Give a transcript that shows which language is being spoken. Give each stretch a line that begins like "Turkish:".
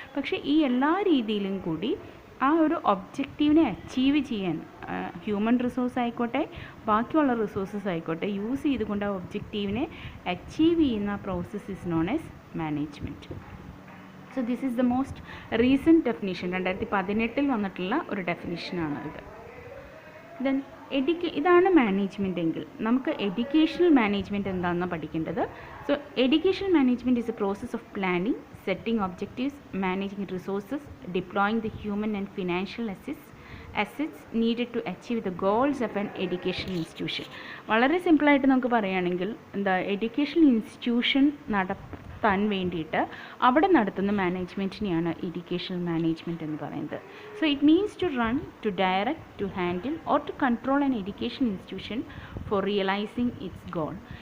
Malayalam: പക്ഷേ ഈ എല്ലാ രീതിയിലും കൂടി ആ ഒരു ഒബ്ജക്റ്റീവിനെ അച്ചീവ് ചെയ്യാൻ ഹ്യൂമൻ റിസോഴ്സ് ആയിക്കോട്ടെ, ബാക്കിയുള്ള റിസോഴ്സസ് ആയിക്കോട്ടെ, യൂസ് ചെയ്തുകൊണ്ട് ആ ഒബ്ജക്റ്റീവിനെ അച്ചീവ് ചെയ്യുന്ന
English: Process is known as management. So this is the most recent definition, 2018
Malayalam: വന്നിട്ടുള്ള ഒരു ഡെഫിനിഷനാണ് ഇത്. ദെൻ ഇതാണ് മാനേജ്മെൻ്റ് എങ്കിൽ നമുക്ക് എഡ്യൂക്കേഷണൽ മാനേജ്മെൻറ്റ് എന്താണെന്ന് പഠിക്കേണ്ടത്.
English: So educational management is a process of planning, setting objectives, managing resources, deploying the human and financial assets, assets needed to achieve the goals of an educational institution.
Malayalam: വളരെ സിമ്പിളായിട്ട് നമുക്ക് പറയുകയാണെങ്കിൽ എന്താ, educational institution നടത്താൻ വേണ്ടിയിട്ട് അവിടെ നടത്തുന്ന മാനേജ്മെൻറ്റിനെയാണ് എഡ്യൂക്കേഷണൽ മാനേജ്മെൻറ്റ് എന്ന് പറയുന്നത്.
English: So it means to run, to direct, to handle or to control an education institution for realising its goal.